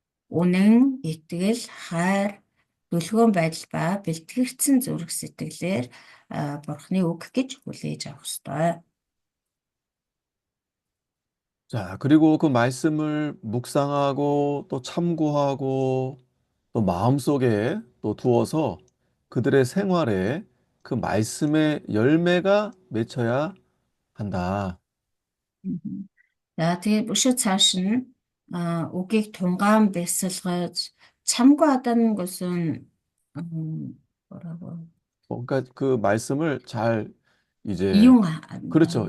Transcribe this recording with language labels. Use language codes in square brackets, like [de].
[mn] Үнэн, итгэл, хайр, дүлгүүн байдал ба бэлтгэгдсэн зүрх сэтгэлээр Бурхны үг гэж хүлээж авах ёстой. [ko] 자, 그리고 그 말씀을 묵상하고 또 참고하고 또 마음속에 또 두어서 그들의 생활에 그 말씀의 열매가 맺혀야 한다. [mn] За, тэгээд өшөө цааш нь үгийг тунгаан бясалгаж [ko] 참고하다는 것은 뭐라고 그러니까 그 말씀을 잘 이제 그렇죠.